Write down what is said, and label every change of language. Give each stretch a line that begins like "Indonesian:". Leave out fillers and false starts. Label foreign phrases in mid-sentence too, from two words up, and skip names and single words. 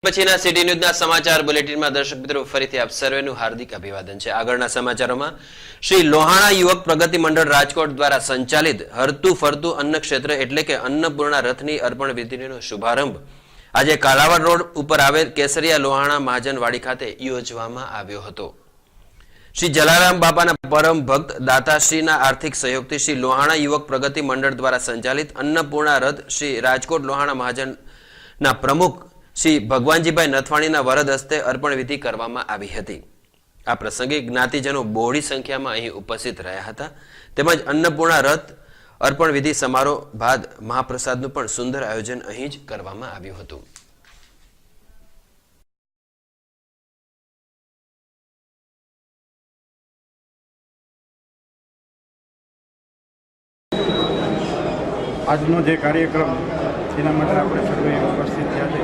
Gujarati: પછીના સિટી ન્યૂઝના સમાચાર બુલેટિનમાં દર્શક મિત્રો ફરીથી આપ સર્વેનું હાર્દિક અભિવાદન છે। આગળના સમાચારોમાં શ્રી લોહાણા યુવક પ્રગતિ મંડળ રાજકોટ દ્વારા સંચાલિત હરતું ફરતું અન્ન ક્ષેત્ર એટલે કે અન્નપૂર્ણા રથની અર્પણ વિધિનો શુભારંભ આજે કાલાવાડ રોડ ઉપર આવેલ કેસરિયા લોહાણા મહાજનવાડી ખાતે યોજવામાં આવ્યો હતો। શ્રી જલારામ બાપા પરમ ભક્ત દાતાશ્રીના આર્થિક સહયોગથી શ્રી લોહાણા યુવક પ્રગતિ મંડળ દ્વારા સંચાલિત અન્નપૂર્ણા રથ શ્રી રાજકોટ લોહાણા મહાજન પ્રમુખ શ્રી ભગવાનજીભાઈ નથવાણીના વરદ હસ્તે અર્પણ વિધિ કરવામાં આવી હતી। આ પ્રસંગે જ્ઞાતિજનો બહોળી સંખ્યામાં અહીં उपस्थित રહ્યા હતા। તેમજ અન્નપૂર્ણા રથ અર્પણ વિધિ સમારોહ બાદ महाप्रसादનું પણ સુંદર આયોજન અહીં જ કરવામાં આવ્યું હતું। આજનો જે કાર્યક્રમ તેના માટે આપણે સર્વે ઉપસ્થિત થયા છે।